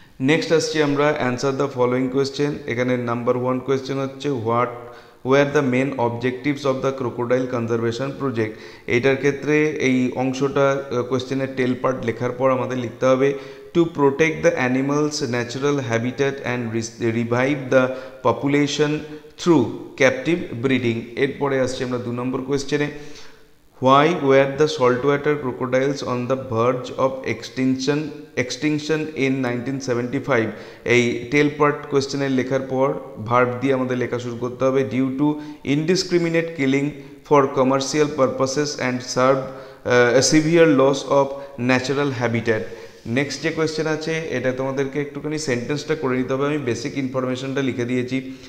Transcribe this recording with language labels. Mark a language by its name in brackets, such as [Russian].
[Bangla] Next আসছি আমরা [English] Answer the following question. [Bangla] এখানে নাম্বার 1 কোয়েশ্চেন হচ্ছে [English] What were the main objectives of the crocodile conservation project. [Bangla] এইটার ক্ষেত্রে এই অংশটা কোয়েশ্চেনের টেল পার্ট লেখার পর আমাদের লিখতে হবে [English] To protect the animals natural habitat and revive the population through captive breeding. [Bangla] এরপরে আসছি আমরা 2 নম্বর কোয়েশ্চেনে [English] Why were the saltwater crocodiles on the verge of extinction in 1975? [Bangla] এই টেল পার্ট কোয়েশ্চেনের লেখার পর ভার্ব দিয়ে আমাদের লেখা শুরু করতে হবে [English] Due to indiscriminate killing for commercial purposes and serve severe loss of natural habitat. [Bangla] Next যে কোয়েশ্চেন আছে এটা তোমাদেরকে একটুখানি সেন্টেন্সটা করে নিতে হবে, আমি বেসিক ইনফরমেশনটা লিখে দিয়েছি।